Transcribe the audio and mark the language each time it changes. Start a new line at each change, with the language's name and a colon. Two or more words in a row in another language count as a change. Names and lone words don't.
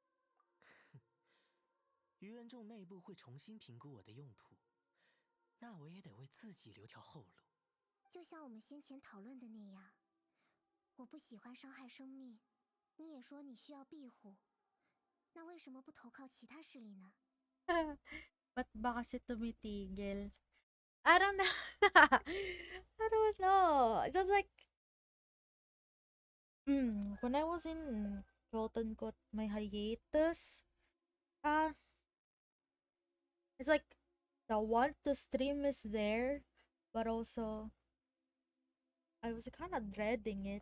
Chinese: 愚人众内部会重新评估我的用途，那我也得为自己留条后路。就像我们先前讨论的那样，我不喜欢伤害生命，你也说你需要庇护，那为什么不投靠其他势力呢？
Filipino: Ba't ba kasi tumitigil?
English: I don't know. I don't know. Just like, when I was in quote unquote my hiatus, it's like the want to stream is there, but also I was kind of dreading it.